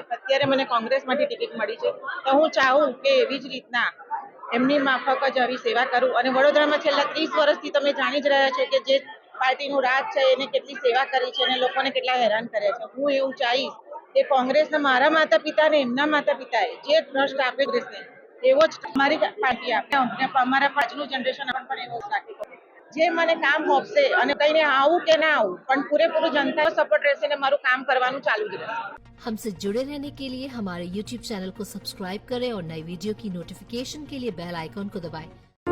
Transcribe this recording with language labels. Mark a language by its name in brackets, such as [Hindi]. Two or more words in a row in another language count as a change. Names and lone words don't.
[Gujarati] અત્યારે મને કોંગ્રેસમાંથી ટિકિટ મળી છે તો હું ચાહું કે એવી જ રીતના એમની માફક જ આવી સેવા કરું અને વડોદરામાં છેલ્લા 30 વર્ષથી તમે જાણી જ રહ્યા છો કે જે પાર્ટીનું રાજ છે એને કેટલી સેવા કરી છે અને લોકોને કેટલા હેરાન કર્યા છે। હું એવું ચાહીશ કે કોંગ્રેસના મારા માતા પિતા ને એમના માતા પિતાએ જે ટ્રસ્ટ આપે કોંગ્રેસને એવો જ અમારી પાર્ટી આપે અને અમારા પાછલું જનરેશન પણ એવો જ રાખે। જે મને કામ આપશે અને કઈને આવું કે ના આવું પણ પૂરેપૂરું जनता सपोर्ट રહેશે ને મારું કામ કરવાનું ચાલુ જ રહેશે। [Hindi] हमसे जुड़े रहने के लिए हमारे YouTube चैनल को सब्सक्राइब करें और नई वीडियो की नोटिफिकेशन के लिए बेल आइकॉन को दबाएं।